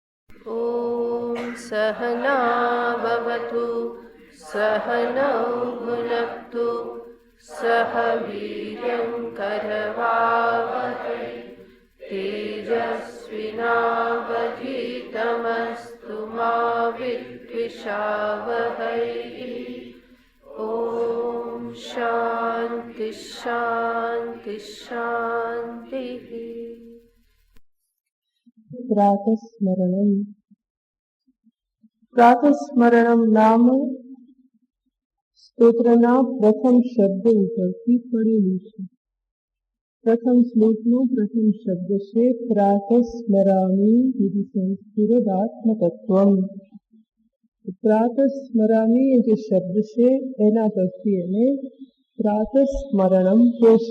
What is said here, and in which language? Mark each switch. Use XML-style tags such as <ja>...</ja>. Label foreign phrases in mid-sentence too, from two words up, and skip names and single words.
<sa>ॐ सहनाववतु सहनौ भुनक्तु सह वीर्यं करवावहै तेजस्विनावधीतमस्तु मा विद्विषावहै। ॐ शान्ति शान्ति शान्तिः। प्रातस्मरणम्।</sa> <gu>प्रातस्मरणम् नाम સ્તોત્રના પ્રથમ શબ્દ ઉપરથી પડેલું છે. પ્રથમ શ્લોકનો પ્રથમ શબ્દ છે</gu> <sa>प्रातस्मरामि विधि संस्कृतात्मतत्वम.</sa> <gu>પ્રાતસ્મરામિ એ જે શબ્દ છે એના પરથી એને પ્રાતસ્મરણમ કહે છે.</gu>